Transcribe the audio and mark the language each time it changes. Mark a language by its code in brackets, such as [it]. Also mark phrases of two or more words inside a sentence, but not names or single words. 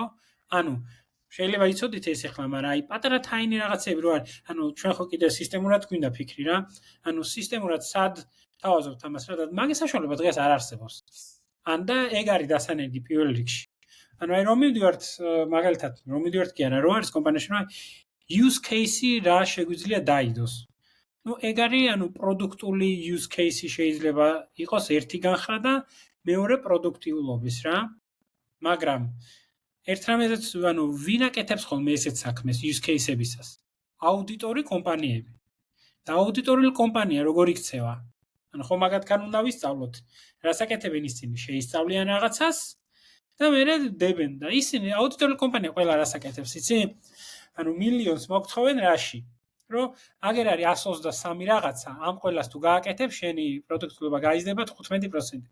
[ka] ანუ შეიძლება იცოდით ეს ახლა, მაგრამ აი პატარა თაინი რაღაცები რო არის, ანუ ჩვენ ხო კიდე სისტემურად გვინდა ფიქრი რა. ანუ სისტემურად სად თავაზობთ ამას რა და მაგის საშუალება დღეს არ არსებობს. ან და ეგ არის დასანერგი პირველ რიგში. ანუ აი რომ მივდივართ მაგალითად, რომ მივდივართ კი არა, რო არის კომპანიაში, რომ [en] use case-ი [ka] რა შეგვიძლია დაიდოს. ნუ ეგ არის, ანუ პროდუქტული [en] use case-ი [ka] შეიძლება იყოს ერთი განხრა და მეორე პროდუქტიულობის რა. მაგრამ ერთ რამეზეც, ანუ ვინ აკეთებს ხოლმე ესეთ საქმეს [en] use case-ებისას? [ka] აუდიტორი კომპანიები. და აუდიტორული კომპანია როგორ იქცევა? ანუ ხო მაგათგან უნდა ვისწავლოთ. რას აკეთებენ ისინი? შეისწავლიან რაღაცას და მერე დებენ და ისინი აუდიტორული კომპანია ყველა რას აკეთებს, იცი? ანუ მილიონს მოგთხოვენ რაში? რომ აგერ არის 123 რაღაცა, ამ ყველას თუ გააკეთებ, შენი პროდუქტულობა გაიზრდება 15%-ით.